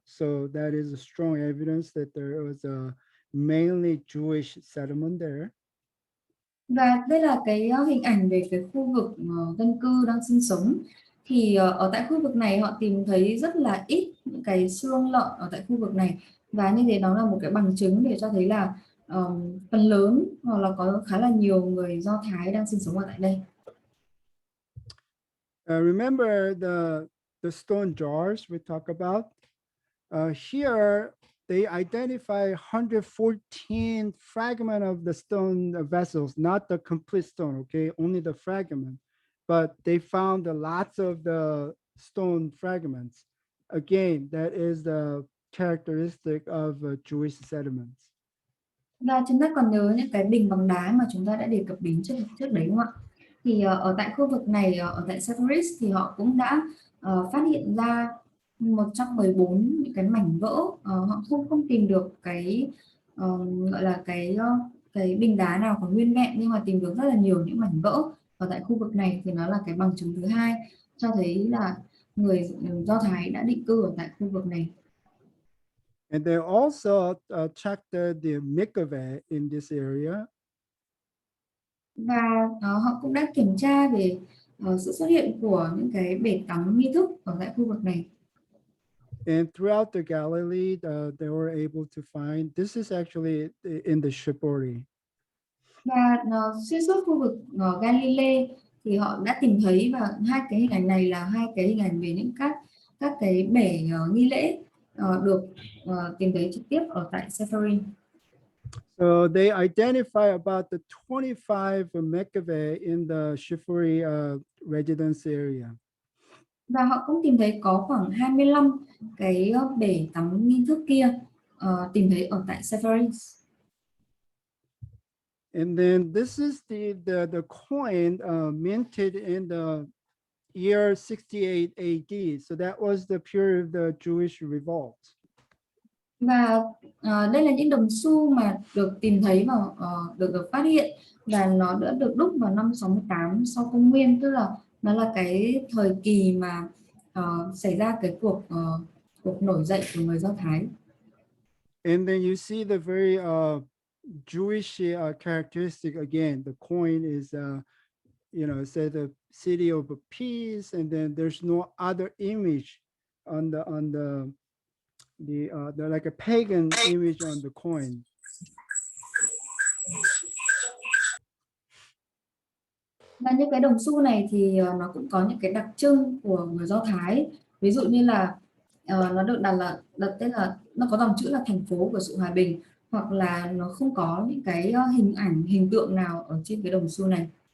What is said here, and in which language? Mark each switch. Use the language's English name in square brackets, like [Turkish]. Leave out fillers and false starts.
[English] So that is a strong evidence that there was a mainly Jewish settlement there. [Vietnamese] Và đây là cái hình ảnh về cái khu vực dân cư đang sinh sống. Thì ở tại khu vực này họ tìm thấy rất là ít những cái xương lợn ở tại khu vực này, và như thế đó là một cái bằng chứng để cho thấy là phần lớn hoặc là có khá là nhiều người Do Thái đang sinh sống ở tại đây. [English] Remember the stone jars we talk about? Here they identify 114 fragment of the stone vessels, not the complete stone, okay, only the fragment. But they found lots of the stone fragments. Again, that is the characteristic of Jewish settlements. [Vietnamese] Và chúng ta còn nhớ những cái bình bằng đá mà chúng ta đã đề cập đến trước đấy không ạ? Thì ở tại khu vực này, ở tại Sepphoris thì họ cũng đã phát hiện ra 114 những cái mảnh vỡ. Họ không tìm được cái gọi là cái bình đá nào còn nguyên vẹn, nhưng mà tìm được rất là nhiều những mảnh vỡ ở tại khu vực này, thì nó là cái bằng chứng thứ hai cho thấy là người Do Thái đã định cư ở tại khu vực này. [English] And they also checked the mikveh in this area. [Vietnamese] Và họ cũng đã kiểm tra về sự xuất hiện của những cái bể tắm nghi thức ở tại khu vực này. [English] And throughout the Galilee, they were able to find, this is actually in the Shipori. [Vietnamese] Và xuyên suốt khu vực Galilee thì họ đã tìm thấy, và hai cái hình ảnh này là hai cái hình ảnh về những các cái bể nghi lễ được tìm thấy trực tiếp ở tại Sepphoria. [English] So they identify about the 25 mikveh in the Shifuri residence area. [Vietnamese] Và họ cũng tìm thấy có khoảng 25 cái bể tắm nghi thức kia tìm thấy ở tại Seminary. [English] And then this is the coin minted in the year 68 AD. So that was the period of the Jewish revolt. [Vietnamese] Và đây là những đồng xu mà được tìm thấy và được phát hiện, và nó đã được đúc vào năm 68 sau công nguyên, tức là nó là cái thời kỳ mà xảy ra cái cuộc nổi dậy của người Do Thái. [English] And then you see the very Jewish characteristic again. The coin is, it says the city of peace, and then there's no other image on the like a pagan image on the coin. [Vietnamese] Và những cái đồng xu này thì nó cũng có những cái đặc trưng của người Do Thái. Ví dụ như là nó được đặt tên là nó có dòng chữ là thành phố của sự hòa bình, hoặc là nó không có những cái hình tượng nào ở trên cái đồng xu này.